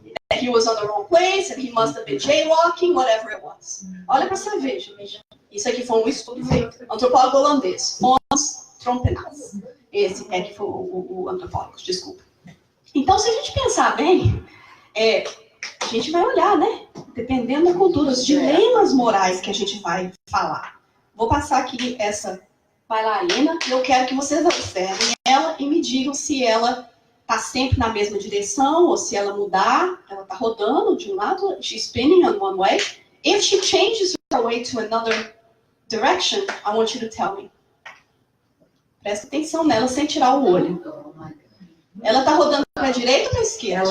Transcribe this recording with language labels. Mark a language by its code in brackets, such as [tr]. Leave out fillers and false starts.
[en] That he was on the wrong place, and he must have been jaywalking, whatever it was. [pt] Olha para você ver, gente. Isso aqui foi um estudo feito. Antropólogo holandês, Hans Trompenaars. Esse é que foi o antropólogo, desculpa. Então, se a gente pensar bem, a gente vai olhar, né? Dependendo da cultura, os dilemas morais que a gente vai falar. Vou passar aqui essa bailarina e eu quero que vocês observem ela e me digam se ela está sempre na mesma direção ou se ela mudar, ela está rodando de um lado, [en] she's spinning on one way. If she changes her way to another direction, I want you to tell me. [pt] Presta atenção nela sem tirar o olho. Ela está rodando para a direita ou para a esquerda?